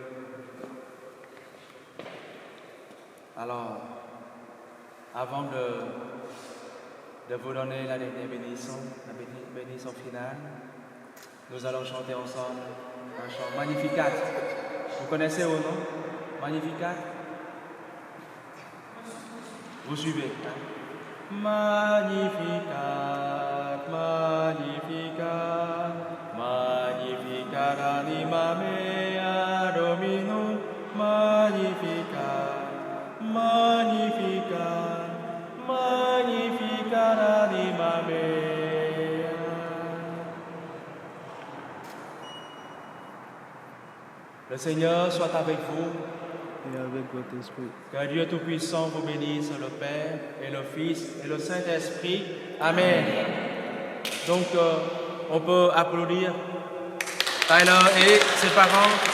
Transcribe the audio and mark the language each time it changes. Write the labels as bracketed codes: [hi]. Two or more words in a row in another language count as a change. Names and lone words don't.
[fr] Alors, avant de vous donner la dernière bénédiction, la bénédiction finale, nous allons chanter ensemble un chant Magnificat. Vous connaissez au nom Magnificat? Vous suivez, hein? [la] Magnificat, Magnificat, Magnificat anima mea Dominum, Magnificat, Magnificat, Magnificat anima mea. [fr] Le Seigneur soit avec vous. Et avec votre esprit. Que Dieu Tout-Puissant vous bénisse, le Père et le Fils et le Saint-Esprit. Amen. Donc, on peut applaudir Tyler et ses parents.